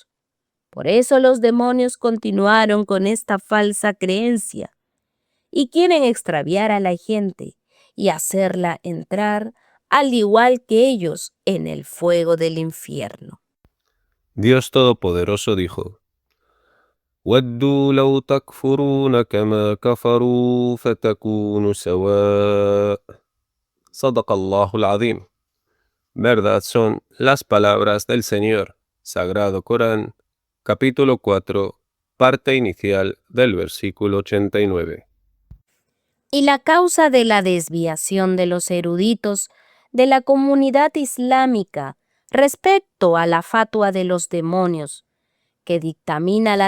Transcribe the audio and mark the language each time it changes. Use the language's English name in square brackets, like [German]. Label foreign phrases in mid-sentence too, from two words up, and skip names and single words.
[Spanish] Por eso los demonios continuaron con esta falsa creencia y quieren extraviar a la gente y hacerla entrar al igual que ellos en el fuego del infierno. Dios Todopoderoso dijo: [Arabic] وَدُّوا لَوْ تَكْفُرُونَ كَمَا كَفَرُوا فَتَكُونُوا سَوَاءً. صدق الله العظيم. [Spanish] Verdad son las palabras del Señor. Sagrado Corán, capítulo 4, parte inicial del versículo 89. Y la causa de la desviación de los eruditos de la comunidad islámica respecto a la fatua de los demonios, que dictamina la